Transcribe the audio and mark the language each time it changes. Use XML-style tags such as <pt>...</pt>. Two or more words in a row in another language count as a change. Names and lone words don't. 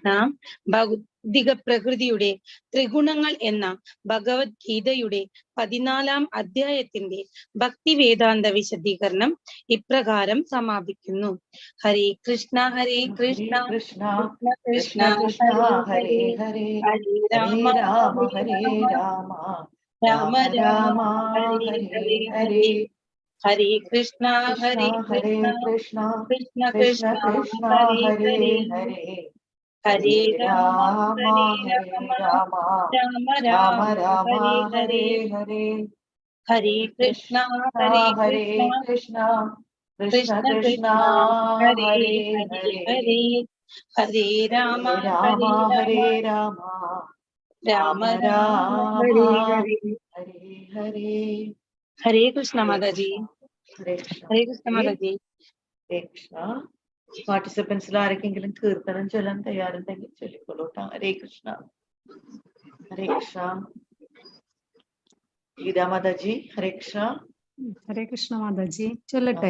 <ml>ഭൗതിക പ്രകൃതിയുടെ ത്രിഗുണങ്ങൾ എന്ന ഭഗവത്ഗീതയുടെ 14-ാം അധ്യായത്തിന്റെ ഭക്തി വേദാന്ത വിശദീകരണം ഇപ്രകാരം സമാപിക്കുന്നു.</ml> <sa>ഹരേ കൃഷ്ണ. ഹരേ കൃഷ്ണ. കൃഷ്ണ കൃഷ്ണ കൃഷ്ണ ഹരേ ഹരേ ഹരേ, ഹരേ ഹരേ ഹരേ രാമ രാമ ഹരേ ഹരേ രാമ, രാമ രാമ രാമ രാമ രാമ ഹരേ ഹരേ ഹരേ ഹരേ. ഹരേ. ഹരേ കൃഷ്ണ. കൃഷ്ണ ഹരേ ഹരേ കൃഷ്ണ. കൃഷ്ണ കൃഷ്ണ കൃഷ്ണ കൃഷ്ണ കൃഷ്ണ ഹരേ ഹരേ ഹരേ, ഹരേ ഹരേ ഹരേ രാമ രാമ ഹരേ ഹരേ രാമ, രാമ രാമ രാമ രാമ രാമ ഹരേ ഹരേ ഹരേ. ഹരേ. ഹരേ കൃഷ്ണ. ഹരേ ഹരേ കൃഷ്ണ. കൃഷ്ണ കൃഷ്ണ കൃഷ്ണ കൃഷ്ണ കൃഷ്ണ ഹരേ ഹരേ ഹരേ ഹരേ. ഹരേ. ഹരേ രാമ ഹരേ രാമ ഹരേ ഹരേ രാമ, രാമ രാമ രാമ രാമ രാമ ഹരേ ഹരേ. ഹരേ ഹരേ. ഹരേ കൃഷ്ണ ഹരേ</sa> <ml>മാതാജി. കൃഷ്ണ. ഹരേ കൃഷ്ണ. ഹരേ കൃഷ്ണ മാതാജി. ഹരേ കൃഷ്ണ. പാർട്ടിസിപ്പൻസിൽ ആരെങ്കിലും കീർത്തനം ചൊല്ലാൻ തയ്യാറുണ്ടെങ്കിൽ ചൊല്ലിക്കൊള്ളൂട്ടാ. ഹരേ കൃഷ്ണ. ഹരേ കൃഷ്ണ. ഗീതാ മാതാജി ഹരേ കൃഷ്ണ. ഹരേ കൃഷ്ണ മാതാജി, ചൊല്ലട്ടെ?</ml>